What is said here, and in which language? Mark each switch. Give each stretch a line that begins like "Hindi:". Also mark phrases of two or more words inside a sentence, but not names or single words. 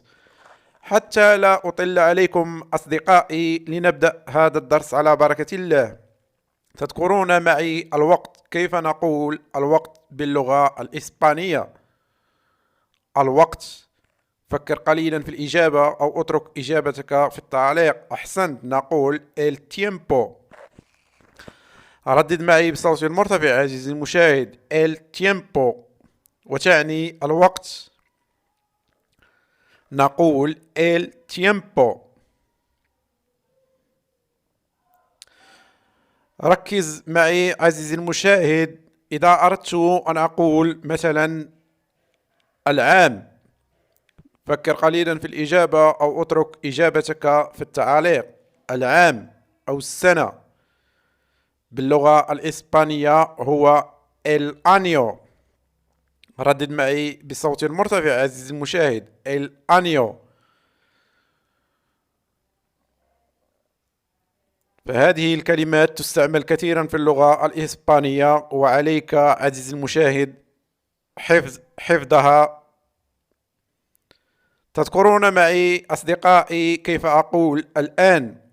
Arabic: حتى لا أطل عليكم أصدقائي، لنبدأ هذا الدرس على بركة الله. تذكرون معي الوقت، كيف نقول الوقت باللغة الإسبانية؟ الوقت، فكر قليلا في الإجابة أو اترك إجابتك في التعليق. أحسنت، نقول
Spanish: el tiempo.
Arabic: ردد معي بصوت مرتفع عزيزي المشاهد،
Spanish: el tiempo،
Arabic: وتعني الوقت. نقول
Spanish: el tiempo.
Arabic: ركز معي عزيزي المشاهد، إذا أردت أن أقول مثلا العام، فكر قليلا في الإجابة أو اترك إجابتك في التعاليق. العام أو السنة باللغة الإسبانية هو
Spanish: el año.
Arabic: ردد معي بصوت مرتفع عزيزي المشاهد،
Spanish: el año.
Arabic: فهذه الكلمات تستعمل كثيرا في اللغة الإسبانية، وعليك عزيزي المشاهد حفظها. تذكرون معي أصدقائي كيف أقول الآن؟